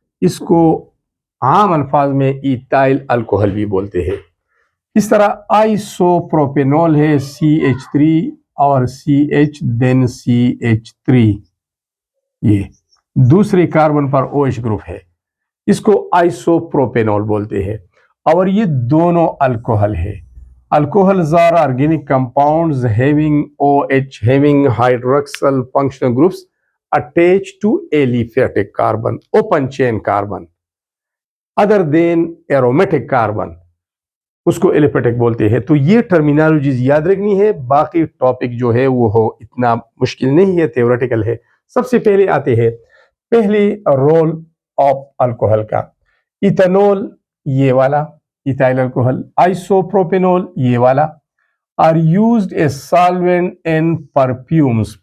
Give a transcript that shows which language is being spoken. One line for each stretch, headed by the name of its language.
Urdu: اس کو عام الفاظ میں ایتائل الکوہل بھی بولتے ہیں. اس طرح آئسو پروپینول ہے CH3 اور CH دین CH3، یہ دوسرے کاربن پر OH گروپ ہے، اس کو آئسو پروپینول بولتے ہیں. اور یہ دونوں الکوہل ہے.
English: Alcohols are organic compounds having OH, having hydroxyl functional groups attached to aliphatic carbon, open chain carbon, other than aromatic carbon.
Urdu: اس کو ایلیفیٹک بولتے ہیں. تو یہ ٹرمینالوجیز یاد رکھنی ہے. باقی ٹاپک جو ہے وہ اتنا مشکل نہیں ہے، تھیوریٹیکل ہے. سب سے پہلے آتے ہیں پہلی رول آف الکوہل کا. ایتھنول یہ والا ایتھائل الکوہل، آئسو پروپینول یہ والا،
English: Are used a solvent in perfumes.